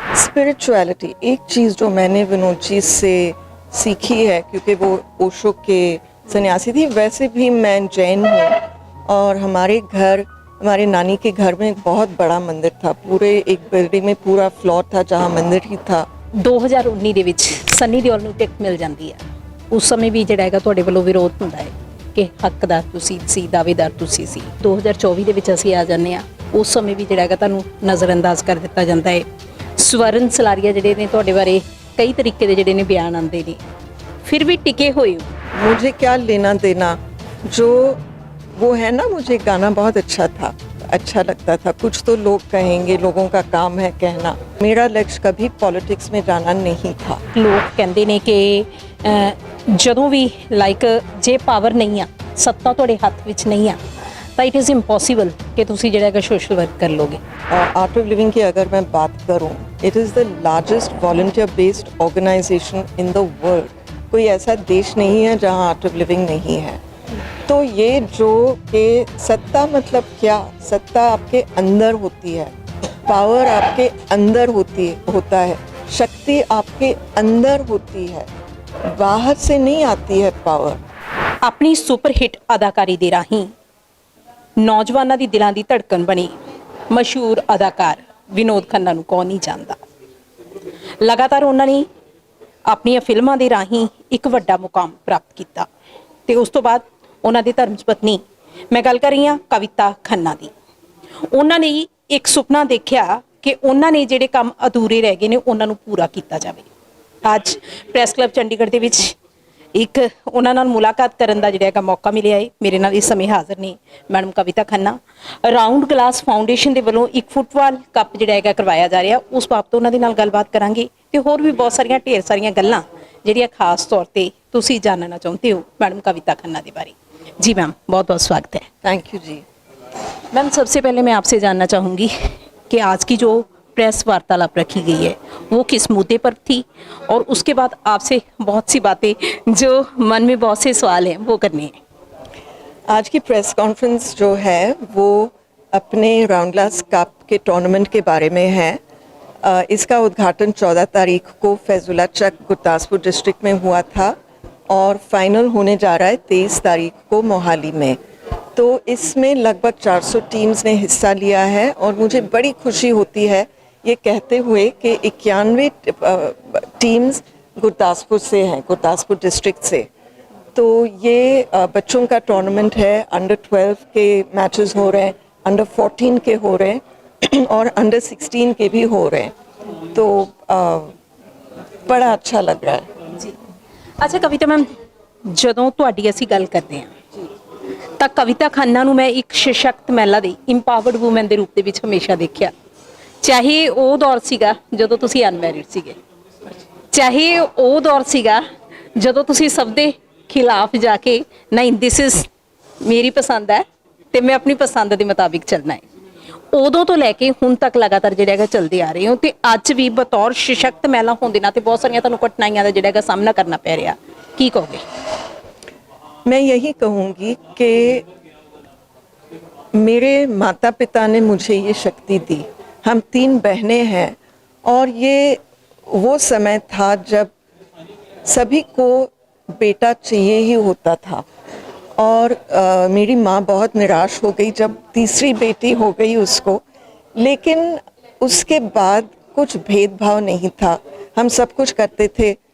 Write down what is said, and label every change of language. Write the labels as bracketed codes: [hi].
[hi] Spirituality एक चीज़ जो मैंने विनोद जी से सीखी है, क्योंकि वो ओशो के सन्यासी थी, वैसे भी मैं जैन हूँ और हमारे नानी के घर में एक बहुत बड़ा मंदिर था, पूरे एक बिल्डिंग में पूरा फ्लोर था जहाँ मंदिर ही था। [pa] 2019 ਦੇ ਵਿੱਚ ਸਨੀ ਦਿਓਲ ਨੂੰ ਟਿਕਟ ਮਿਲ ਜਾਂਦੀ ਹੈ। ਉਸ ਸਮੇਂ ਵੀ ਜਿਹੜਾ ਹੈਗਾ ਤੁਹਾਡੇ ਵੱਲੋਂ ਵਿਰੋਧ ਹੁੰਦਾ ਹੈ ਕਿ ਹੱਕਦਾਰ ਤੁਸੀਂ ਸੀ, ਦਾਅਵੇਦਾਰ ਤੁਸੀਂ ਸੀ। 2024 ਦੇ ਵਿੱਚ ਅਸੀਂ ਆ ਜਾਂਦੇ ਆ, ਉਸ ਸਮੇਂ ਵੀ ਜਿਹੜਾ ਹੈਗਾ ਤੁਹਾਨੂੰ ਨਜ਼ਰਅੰਦਾਜ਼ ਕਰ ਦਿੱਤਾ ਜਾਂਦਾ ਹੈ। ਸਵਰਨ ਸਲਾਰੀਆ ਜਿਹੜੇ ਨੇ ਤੁਹਾਡੇ ਬਾਰੇ ਕਈ ਤਰੀਕੇ ਦੇ ਜਿਹੜੇ ਨੇ ਬਿਆਨ ਆਉਂਦੇ ਨੇ, ਫਿਰ ਵੀ ਟਿਕੇ ਹੋਏ ਹੋ। [hi] मुझे क्या लेना देना, जो वो है ना, मुझे गाना बहुत अच्छा था, अच्छा लगता था। कुछ तो लोग कहेंगे, लोगों का काम है कहना। मेरा लक्ष्य कभी पॉलिटिक्स में जाना नहीं था। [pa] ਲੋਕ ਕਹਿੰਦੇ ਨੇ ਕਿ ਜਦੋਂ ਵੀ ਲਾਈਕ ਜੇ ਪਾਵਰ ਨਹੀਂ ਆ, ਸੱਤਾ ਤੁਹਾਡੇ ਹੱਥ ਵਿੱਚ ਨਹੀਂ ਆ, ਤਾਂ [en] it is impossible [pa] ਕਿ ਤੁਸੀਂ ਜਿਹੜਾ ਹੈਗਾ ਸੋਸ਼ਲ ਵਰਕ ਕਰ ਲੋਗੇ। [hi] आर्ट ऑफ लिविंग की अगर मैं बात करूं, [en] It is the largest volunteer based organisation in the world. [hi] कोई ऐसा देश नहीं है जहां आर्ट ऑफ लिविंग नहीं है। तो ये जो कि सत्ता मतलब क्या, सत्ता आपके अंदर होती है, पावर आपके अंदर होता है, शक्ति आपके अंदर होती है, बाहर से नहीं आती है पावर। [pa] ਆਪਣੀ ਸੁਪਰ ਹਿੱਟ ਅਦਾਕਾਰੀ ਦੇ ਰਾਹੀਂ ਨੌਜਵਾਨਾਂ ਦੀ ਦਿਲਾਂ ਦੀ ਧੜਕਣ ਬਣੀ ਮਸ਼ਹੂਰ ਅਦਾਕਾਰ ਵਿਨੋਦ ਖੰਨਾ ਨੂੰ ਕੌਣ ਨਹੀਂ ਜਾਣਦਾ। ਲਗਾਤਾਰ ਉਹਨਾਂ ਨੇ ਆਪਣੀਆਂ ਫਿਲਮਾਂ ਦੇ ਰਾਹੀਂ ਇੱਕ ਵੱਡਾ ਮੁਕਾਮ ਪ੍ਰਾਪਤ ਕੀਤਾ ਤੇ ਉਸ ਤੋਂ ਬਾਅਦ ਉਹਨਾਂ ਦੀ ਧਰਮ ਪਤਨੀ, ਮੈਂ ਗੱਲ ਕਰ ਰਹੀ ਹਾਂ ਕਵਿਤਾ ਖੰਨਾ ਦੀ, ਉਹਨਾਂ ਨੇ ਇੱਕ ਸੁਪਨਾ ਦੇਖਿਆ ਕਿ ਉਹਨਾਂ ਨੇ ਜਿਹੜੇ ਕੰਮ ਅਧੂਰੇ ਰਹਿ ਗਏ ਨੇ ਉਹਨਾਂ ਨੂੰ ਪੂਰਾ ਕੀਤਾ ਜਾਵੇ। ਅੱਜ ਪ੍ਰੈਸ ਕਲੱਬ ਚੰਡੀਗੜ੍ਹ ਦੇ ਵਿੱਚ ਇੱਕ ਉਹਨਾਂ ਨਾਲ ਮੁਲਾਕਾਤ ਕਰਨ ਦਾ ਜਿਹੜਾ ਹੈਗਾ ਮੌਕਾ ਮਿਲਿਆ ਹੈ। ਮੇਰੇ ਨਾਲ ਇਸ ਸਮੇਂ ਹਾਜ਼ਰ ਨੇ ਮੈਡਮ ਕਵਿਤਾ ਖੰਨਾ। ਰਾਉਂਡ ਗਲਾਸ ਫਾਊਂਡੇਸ਼ਨ ਦੇ ਵੱਲੋਂ ਇੱਕ ਫੁੱਟਬਾਲ ਕੱਪ ਜਿਹੜਾ ਹੈਗਾ ਕਰਵਾਇਆ ਜਾ ਰਿਹਾ, ਉਸ ਬਾਬਤ ਉਹਨਾਂ ਦੇ ਨਾਲ ਗੱਲਬਾਤ ਕਰਾਂਗੇ ਤੇ ਹੋਰ ਵੀ ਬਹੁਤ ਸਾਰੀਆਂ ਢੇਰ ਸਾਰੀਆਂ ਗੱਲਾਂ ਜਿਹੜੀਆਂ ਖਾਸ ਤੌਰ ਤੇ ਤੁਸੀਂ ਜਾਣਨਾ ਚਾਹੁੰਦੇ ਹੋ ਮੈਡਮ ਕਵਿਤਾ [hi] खन्ना के बारे। जी मैम, बहुत बहुत स्वागत है। Thank you ji. मैम, सबसे पहले मैं आपसे जानना चाहूँगी कि आज की जो प्रेस वार्तालाप रखी गई है वो किस मुद्दे पर थी, और उसके बाद आपसे बहुत सी बातें जो मन में बहुत से सवाल हैं वो करने हैं। आज की प्रेस कॉन्फ्रेंस जो है वो अपने राउंड ग्लास कप के टूर्नामेंट के बारे में है। इसका उद्घाटन 14 तारीख को फैजुल्ला चक गुरदासपुर डिस्ट्रिक्ट में हुआ था और फाइनल होने जा रहा है 23 तारीख को मोहाली में। तो इसमें लगभग 400 टीम्स ने हिस्सा लिया है और मुझे बड़ी खुशी होती है ये कहते हुए कि 91 टीम्स गुरदासपुर से हैं, गुरदासपुर डिस्ट्रिक्ट से। तो ये बच्चों का टूर्नामेंट है, अंडर 12 के मैचेस हो रहे हैं, अंडर 14 के हो रहे हैं और अंडर 16 के भी हो रहे हैं, तो बड़ा अच्छा लग रहा है। [pa] ਜੀ ਅੱਛਾ ਕਵਿਤਾ ਮੈਮ, ਜਦੋਂ ਤੁਹਾਡੀ ਅਸੀਂ ਗੱਲ ਕਰਦੇ ਹਾਂ ਤਾਂ ਕਵਿਤਾ ਖੰਨਾ ਨੂੰ ਮੈਂ ਇੱਕ ਸਸ਼ਕਤ ਮਹਿਲਾ ਦੀ ਇੰਪਾਵਰਡ ਵੂਮਨ ਦੇ ਰੂਪ ਦੇ ਵਿੱਚ ਹਮੇਸ਼ਾ ਦੇਖਿਆ। ਚਾਹੇ ਉਹ ਦੌਰ ਸੀਗਾ ਜਦੋਂ ਤੁਸੀਂ ਅਨਮੈਰਿਡ ਸੀਗੇ, ਚਾਹੇ ਉਹ ਦੌਰ ਸੀਗਾ ਜਦੋਂ ਤੁਸੀਂ ਸਭ ਦੇ ਖਿਲਾਫ ਜਾ ਕੇ ਨਹੀਂ [en] this is [pa] ਮੇਰੀ ਪਸੰਦ ਹੈ ਤੇ ਮੈਂ ਆਪਣੀ ਪਸੰਦ ਦੇ ਮੁਤਾਬਿਕ ਚੱਲਣਾ ਹੈ, ਉਦੋਂ ਤੋਂ ਲੈ ਕੇ ਹੁਣ ਤੱਕ ਲਗਾਤਾਰ ਜਿਹੜਾ ਹੈਗਾ ਚੱਲਦੇ ਆ ਰਹੇ ਹੋ ਤੇ ਅੱਜ ਵੀ ਬਤੌਰ ਸਸ਼ਕਤ ਮਹਿਲਾ ਹੋਣ ਦੇ ਨਾਤੇ ਬਹੁਤ ਸਾਰੀਆਂ ਤੁਹਾਨੂੰ ਕਠਿਨਾਈਆਂ ਦਾ ਜਿਹੜਾ ਹੈਗਾ ਸਾਹਮਣਾ ਕਰਨਾ ਪੈ ਰਿਹਾ, ਕੀ ਕਹੋਗੇ? [hi] मैं यही कहूँगी कि मेरे माता पिता ने मुझे ये शक्ति दी। हम 3 बहनें हैं और ये वो समय था जब सभी को बेटा चाहिए ही होता था, और मेरी माँ बहुत निराश हो गई जब तीसरी बेटी हो गई उसको, लेकिन उसके बाद कुछ भेदभाव नहीं था, हम सब कुछ करते थे।